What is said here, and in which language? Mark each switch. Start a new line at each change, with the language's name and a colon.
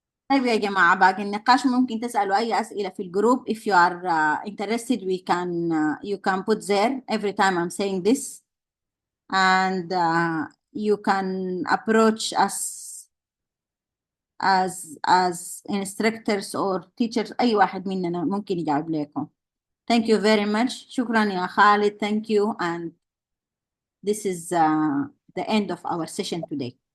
Arabic: طيب يا جماعة باقي النقاش ممكن تسألوا أي أسئلة في الجروب.
English: If you are interested we can you can put there every time I'm saying this and you can approach us as instructors or teachers.
Arabic: أي واحد مننا ممكن يجاوب لكم.
English: Thank you very much.
Arabic: شكرا يا خالد.
English: Thank you and this is the end of our session today.